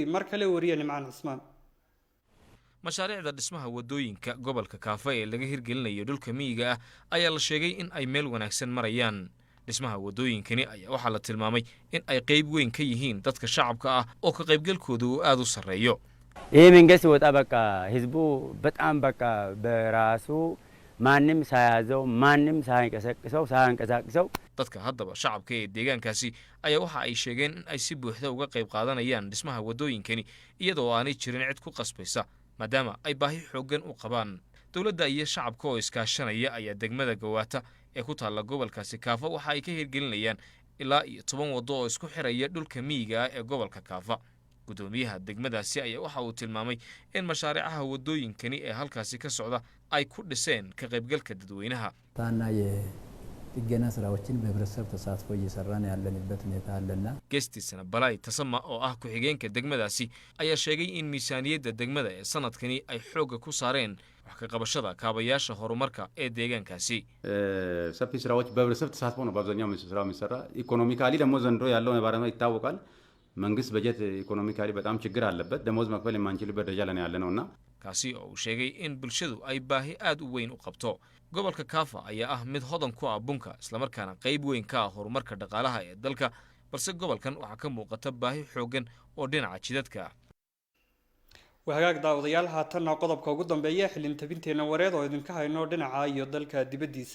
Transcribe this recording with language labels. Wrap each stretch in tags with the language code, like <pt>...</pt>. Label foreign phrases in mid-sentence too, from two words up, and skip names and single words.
<so>mar kale wariye Nimcaan Cusmaan. mashaariicda dhismaha wadooyinka gobolka Kaafa ee laga hirgelinayo dhulka miyiga ah ayaa la sheegay in ay meel wanaagsan marayaan. dhismaha wadooyinkani ayaa waxaa la tilmaamay in ay qayb weyn ka yihiin dadka shacabka ah oo ka qaybgalkooda uu aad u sarreeyo.</so> <am>መንግስት ወጣ በቃ ህዝቡ በጣም በቃ በራሱ ማንም ሳያዘው ማንም ሳያንቀሳቅሰው</am> <so>dadka haddaba shacabka ee deegaankaasi ayaa waxa ay sheegeen in ay si buuxda uga qayb qaadanayaan dhismaha wadooyinkani iyadoo aanay jirin cid ku qasbaysa maadaama ay baahi xooggan u qabaan. dawladda iyo shacabka oo iskaashanaya ayaa degmada Gawaata ee ku taalla gobolkaasi Kaafa waxa ay ka hirgelinayaan ilaa 10 wado oo isku xiraya dhulka miyiga ah ee gobolka Kaafa. gudoomiyaha degmadaasi ayaa waxa uu tilmaamay in mashaariicaha wadooyinkani ee halkaasi ka socda ay ku dhiseen ka qaybgalka dadweynaha.</so> <am>ጥገና ስራዎችን በህብረተሰብ ተሳትፎ እየሰራን ያለንበት ሁኔታ አለና</am> <so>geestiisana Balay Tasama oo ah ku-xigeenka degmadaasi ayaa sheegay in miisaaniyadda degmada ee sanadkani ay xoogga ku saareen wax ka qabashada kaabayaasha horumarka ee deegaankaasi.</so> <am>ሰፊ ስራዎች በህብረተሰብ ተሳትፎ ነው በአብዛኛው ስራው የሚሰራ። ኢኮኖሚካሊ ደግሞ ዘንድሮ ያለው ነባራዊ ይታወቃል። መንግስት በጀት ኢኮኖሚካሊ በጣም ችግር አለበት። ደሞዝ መክፈል የማንችልበት ደረጃ ላይ ያለነውና</am> <so>kaasi oo uu sheegay in bulshadu ay baahi aad u weyn u qabto. gobolka Kaafa ayaa ah mid hodan ku ah bunka isla markaana qayb weyn ka ah horumarka dhaqaalaha ee dalka, balse gobolkan waxaa ka muuqata baahi xooggan oo dhinaca jidadka ah. wahagaag daawadayaal haatanna qodobka ugu dambeeya xilintabinteena wareed oo idinka hayno dhinaca iyo dalka dibadiisa.</so>